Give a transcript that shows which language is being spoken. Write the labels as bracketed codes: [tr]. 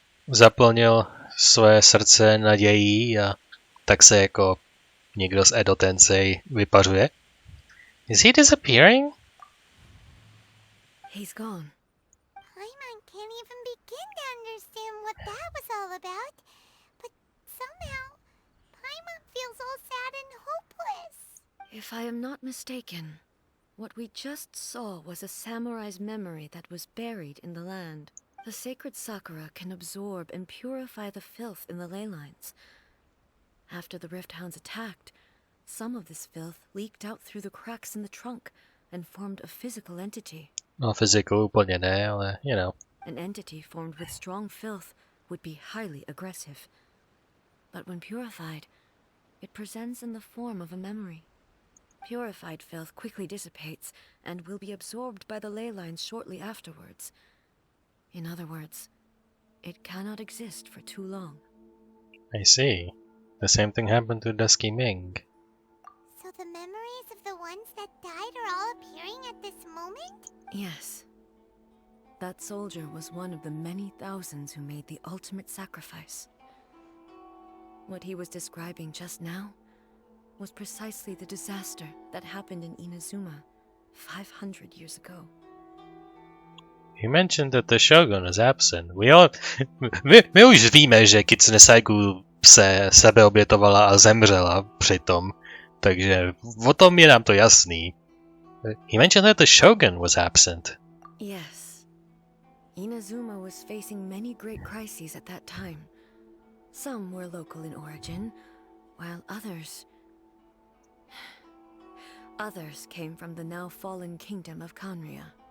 [cs] Zaplnil své srdce nadějí a tak se jako někdo z Edo Tensei vypařuje. [en] Is he disappearing? He's gone. Paimon can't even begin to understand what that was all about. But somehow, Paimon feels all sad and hopeless. If I am not mistaken, what we just saw was a samurai's memory that was buried in the land. The sacred sakura can absorb and purify the filth in the ley lines. After the Rift Hounds attacked, some of this filth leaked out through the cracks in the trunk and formed a physical entity. [cs] No, fyziku úplně ne, ale [en] you know. An entity formed with strong filth would be highly aggressive. But when purified, it presents in the form of a memory. Purified filth quickly dissipates and will be absorbed by the ley lines shortly afterwards. In other words, it cannot exist for too long. I see. The same thing happened to Dusky Ming. So the memories of the ones that died are all appearing at this moment? Yes. That soldier was one of the many thousands who made the ultimate sacrifice. What he was describing just now was precisely the disaster that happened in Inazuma 500 years ago. You mentioned that the Shogun was absent. [cs] My už víme, že Kitsune Saigu se sebeobětovala a zemřela přitom, takže o tom je nám to jasný. [en] He mentioned that the Shogun was absent. Yes. Inazuma was facing many great crises at that time. Some were local in origin, while others came from the now fallen kingdom of Kanria.